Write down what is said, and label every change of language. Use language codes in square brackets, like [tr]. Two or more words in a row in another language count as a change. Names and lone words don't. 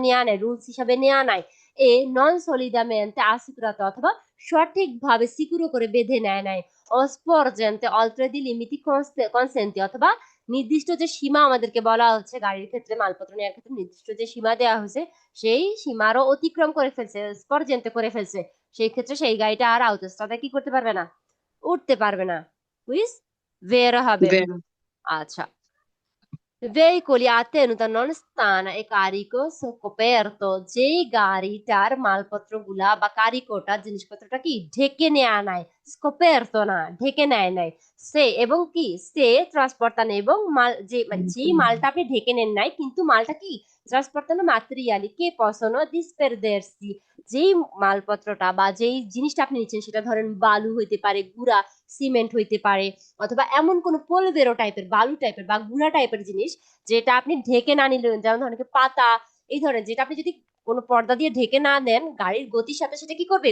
[bn] নেওয়া নাই, রুলস হিসাবে নেওয়া নাই, [it] e non solidamente assicurato, [bn] অথবা সঠিকভাবে সিকিউর করে বেঁধে নেয় নাই, [it] osporgente oltre di limiti consentiti, [bn] অথবা নির্দিষ্ট যে সীমা আমাদেরকে বলা হচ্ছে গাড়ির ক্ষেত্রে, মালপত্র নেওয়ার ক্ষেত্রে নির্দিষ্ট যে সীমা দেওয়া হয়েছে, সেই সীমারও অতিক্রম করে ফেলছে, স্পর্জেন্তে করে ফেলছে, সেই ক্ষেত্রে সেই গাড়িটা আর আউটোস্ট্রাদা কি করতে পারবে না? উঠতে পারবে না। বুঝ বের হবে। বেরো। আচ্ছা, [it] veicoli a tenuta non stana e carico scoperto, [bn] যেই গাড়িটার মালপত্র গুলা বা কারিকোটা জিনিসপত্রটা কি ঢেকে নেয়া নাই, স্কোপেরতো না, ঢেকে নেয় নাই, সে এবং কি সে ট্রান্সপোর্টানো, এবং মাল যে মানে যেই মালটা আপনি ঢেকে নেন নাই, কিন্তু মালটা কি [it] trasportano materiali che possono disperdersi, [bn] যেই মালপত্রটা বা যেই জিনিসটা আপনি নিচ্ছেন, সেটা ধরেন বালু হইতে পারে, গুড়া সিমেন্ট হইতে পারে, অথবা এমন কোন পোলভেরো টাইপের, বালু টাইপের বা গুড়া টাইপের জিনিস, যেটা আপনি ঢেকে না নিলেন, যেমন ধরেন পাতা, এই ধরনের, যেটা আপনি যদি কোনো পর্দা দিয়ে ঢেকে না দেন, গাড়ির গতির সাথে সেটা কি করবে?